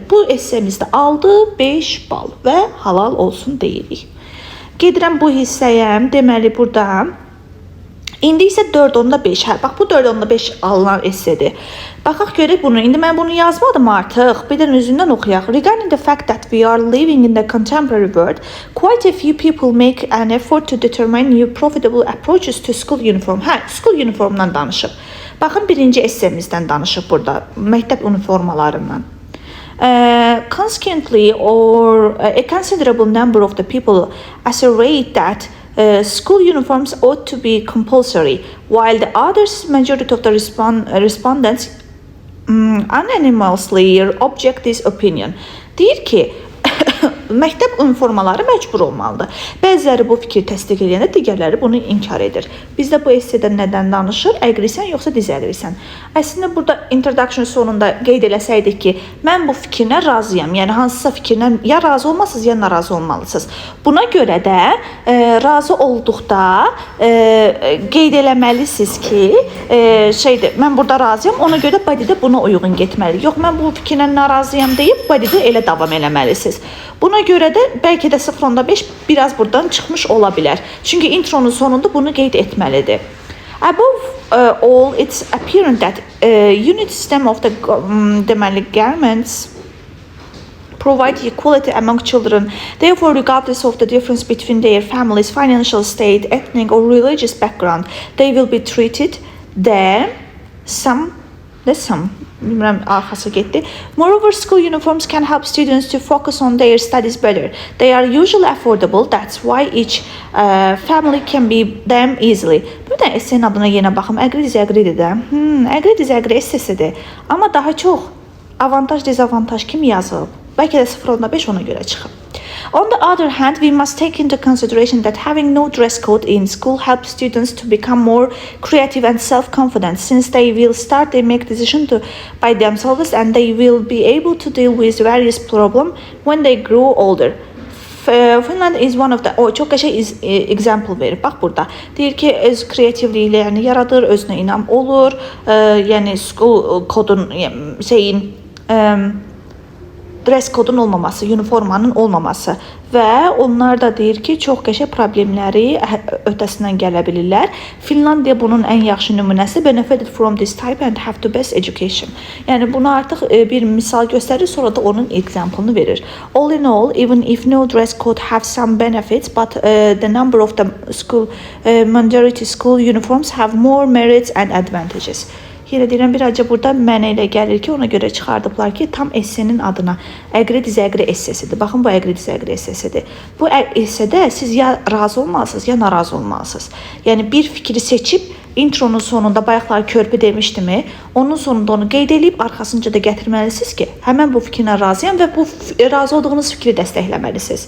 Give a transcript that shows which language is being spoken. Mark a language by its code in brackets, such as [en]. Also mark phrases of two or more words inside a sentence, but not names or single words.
[az] Bu essemizdə aldı 5 bal və halal olsun deyirik. Gedirəm bu hissəyə, deməli burada İndi isə 4.5. Bax, bu 4.5 alınan essedir. Baxaq görək bunu. İndi mən bunu yazmadım artıq. Bir də özündən oxuyaq. [en] Regarding the fact that we are living in the contemporary world, quite a few people make an effort to determine new profitable approaches to school uniform. School uniformdan [az] danışıb. Baxın, birinci essemizdən danışıb burada. Məktəb uniformalarından. [en] Consequently, a considerable number of the people assert that school uniforms ought to be compulsory, while the majority of the respondents unanimously object this opinion. [az] Deyir ki, məktəb uniformaları məcbur olmalıdır. Bəziləri bu fikri təsdiq edəndə, digərləri bunu inkar edir. Bizdə bu essedə nədən danışır? Əqrilsən yoxsa dizəlirsən? Əslində burada introduction sonunda qeyd eləsəydik ki, mən bu fikrinə razıyam. Yəni hansısa fikrinə ya razı olmalısınız, ya narazı olmalısınız. Buna görə də razı olduqda qeyd eləməlisiniz ki, mən burada razıyam, ona görə bodydə buna uyğun getməli. Yox, mən bu fikrinə narazıyam deyib bodydə elə davam eləməlisiniz. Buna Ona görə də bəlkə də 0.5 biraz buradan çıxmış ola bilər. Çünki intronun sonunda bunu qeyd etməlidir. [en] Above all, it's apparent that unit system of the [az] deməli [en] garments provide equality among children. Therefore, regardless of the difference between their families, financial state, ethnic or religious background, they will be treated the same. Moreover, school uniforms can help students to focus on their studies better. They are usually affordable. That's why each family can be them easily. [az] Bir də essenin adına yenə baxım. Agree-disagree də. Agree-disagree essesidir. Amma daha çox avantaj, dezavantaj kim yazıb? Bəlkə də 0.5 ona görə çıxıb. [en] On the other hand, we must take into consideration that having no dress code in school helps students to become more creative and self-confident, since they will start to make decisions by themselves and they will be able to deal with various problems when they grow older. Finland is one of the [az] çox qəşəng [en] example [az] verir. Bax burada. Deyir ki, öz kreativliyi ilə yaradır, özünə inam olur. Yəni school kodun dress kodun olmaması, uniformanın olmaması və onlar da deyir ki, çox qəşəng problemləri öhdəsindən gələ bilirlər. Finlandiya bunun ən yaxşı nümunəsi, [en] benefited from this type and have the best education. [az] Yəni bunu artıq bir misal göstərir, sonra da onun example-ını verir. [en] All in all, even if no dress code have some benefits, but the number of the school majority school uniforms have more merits and advantages. [az] Yenə deyirəm, birazca burada mənə elə gəlir ki, ona görə çıxardıblar ki, tam essenin adına agree-disagree essesidir. Baxın, bu agree-disagree essesidir. Bu essedə siz ya razı olmalısınız, ya narazı olmalısınız. Yəni bir fikri seçib, intronun sonunda bayaqlar körpü demişdimi, onun sonunda onu qeyd edib, arxasınca da gətirməlisiniz ki, həmən bu fikrinə razıyam və bu razı olduğunuz fikri dəstəkləməlisiniz.